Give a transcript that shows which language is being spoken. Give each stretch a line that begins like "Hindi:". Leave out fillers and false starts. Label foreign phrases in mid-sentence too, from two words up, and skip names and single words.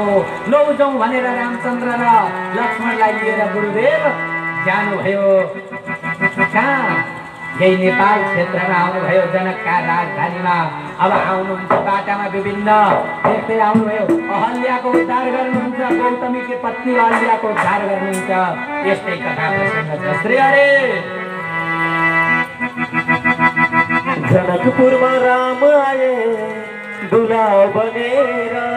Nepali: लौ जाउँ भनेर रामचन्द्र र लक्ष्मणलाई लिएर गुरुदेव जानुभयो। कहाँ? यही नेपाल क्षेत्रमा आउनुभयो, जनकका राजधानीमा। अब आउनुहुन्छ बाटामा विभिन्न देख्दै आउनुभयो। अहल्याको उद्धार गर्नुहुन्छ, गौतमीकी पत्नी अहल्याको उद्धार गर्नुहुन्छ। यस्तै कथा प्रसङ्ग छ। श्री हरे। जनकपुरमा राम आए दुला बनेर,